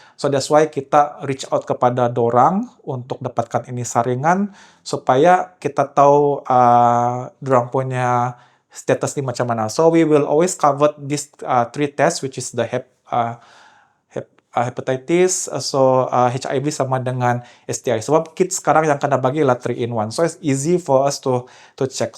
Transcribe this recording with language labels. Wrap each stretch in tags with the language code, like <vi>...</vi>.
<en>So that's why</en> <ms>kita</ms> <en>reach out</en> <ms>kepada dorang untuk dapatkan ini saringan supaya kita tahu dorang punya status ni macam mana.</ms> <en>So we will always cover these 3 tests, which is the hepatitis, HIV</en> <ms>sama dengan</ms> <en>STI.</en> <ms>Sebab kit sekarang yang kena bagi lah 3-in-1.</ms> <en>So it's easy for us to check.</en>